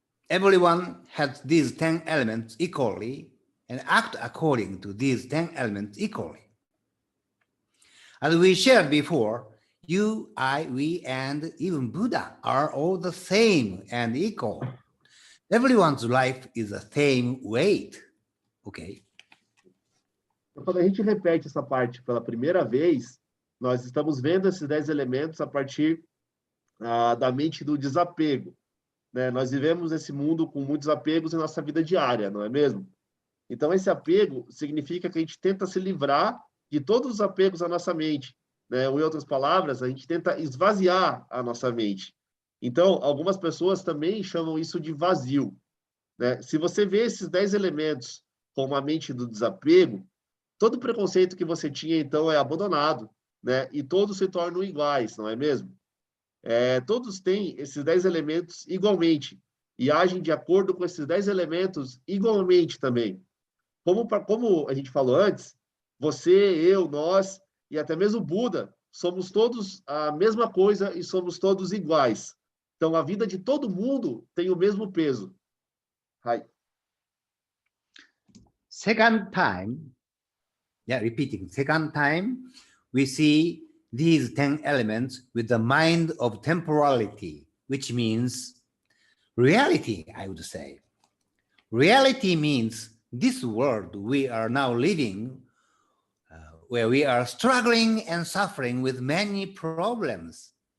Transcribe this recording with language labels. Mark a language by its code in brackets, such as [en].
[en] Everyone has these 10 elements equally and act according to these 10 elements equally. As we shared before, you, I, we, and even Buddha are all the same and equal. Everyone's life is the same weight. Okay? [pt] Quando a gente repete essa parte pela primeira vez, nós estamos vendo esses 10 elementos a partir da mente do desapego. Né? Nós vivemos esse mundo com muitos apegos em nossa vida diária, não é mesmo? Então, esse apego significa que a gente tenta se livrar de todos os apegos à nossa mente. né? Ou em outras palavras, a gente tenta esvaziar a nossa mente. Então, algumas pessoas também chamam isso de vazio, né? Se você vê esses 10 elementos como a mente do desapego, todo preconceito que você tinha, então, é abandonado, né? E todos se tornam iguais, não é mesmo? Todos têm esses 10 elementos igualmente e agem de acordo com esses 10 elementos igualmente também. Como a gente falou antes, você, eu, nós e até mesmo Buda, somos todos a mesma coisa e somos todos iguais. Então, a vida de todo mundo tem o mesmo peso. [ja] Hai. [en] Second time, repeating, second time, we see these 10 elements with the mind of temporality, which means reality, I would say. Reality means this world we are now living, where we are struggling and suffering with many problems.